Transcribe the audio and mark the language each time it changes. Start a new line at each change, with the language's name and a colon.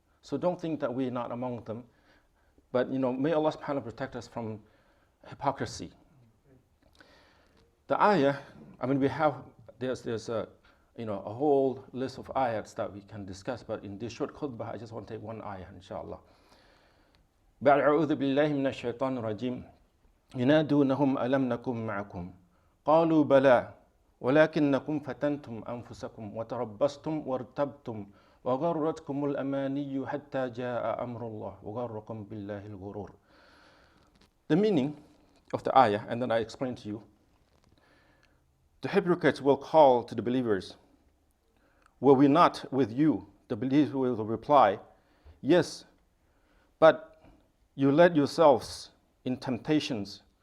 English: So don't think that we're not among them. But may Allah subhanahu wa ta'ala protect us from hypocrisy. The ayah, there's a whole list of ayats that we can discuss, but in this short khutbah, I just want to take one ayah, inshallah.
Arabic: بعد أعوذ بالله من الشيطان الرجيم ينادونهم ألم نكن معكم قالوا بلى ولكنكم فتنتم أنفسكم وتربصتم وارتبتم وغرتكم الأماني حتى جاء أمر الله وغركم بالله الغرور.
English: The meaning of the ayah, and then I explain to you. The hypocrites will call to the believers, were we not with you? The believers will reply, yes, but you led yourselves in temptations.